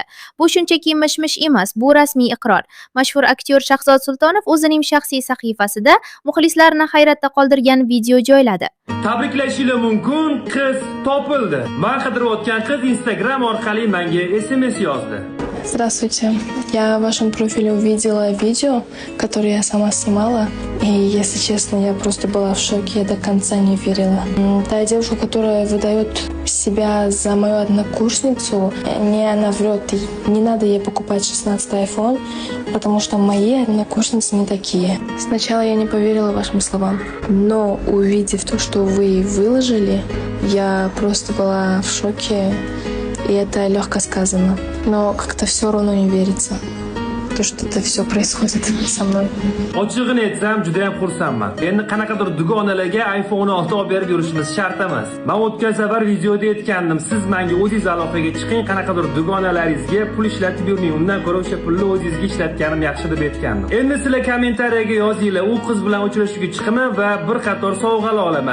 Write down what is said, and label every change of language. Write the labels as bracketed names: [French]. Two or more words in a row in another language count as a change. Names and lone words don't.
[Uzbek] Bu shunchaki mish-mish emas, bu rasmiy iqror. Mashhur aktyor Shahzod Sultonov o'zining shaxsiy sahifasida muxlislarini hayratda qoldirgan video joyladi. Tabriklashingiz mumkin, qiz topildi. Men qidirayotgan qiz Instagram orqali menga SMS yozdi. [Russian] Здравствуйте. Я в вашем профиле увидела видео, которое я сама снимала. И, если честно, я просто была в шоке, я до конца не верила. Та девушка, которая выдает себя за мою однокурсницу, она врет. Не надо ей покупать 16-й iPhone, потому что мои однокурсницы не такие. Сначала я не поверила вашим словам, но увидев то, что вы выложили, я просто была в шоке. И это легко сказано. Но как-то все равно не верится, то, что это все происходит со мной. [Uzbek] Ochig'ini aytsam, juda ham xursandman. Endi qanaqadir dugonalarga iPhone 6 olib berib yurishimiz shart emas. Men o'tgan safar videoda aytgandim, siz menga o'zingiz aloqaga chiqing, qanaqadir dugonalaringizga pul ishlatib yurmang, undan ko'ra o'sha pulni o'zingizga ishlatganim yaxshi deb aytgandim. Endi sizlar kommentariyaga yozinglar, u qiz bilan uchrashuvga chiqaman va bir qator sovg'alar olaman.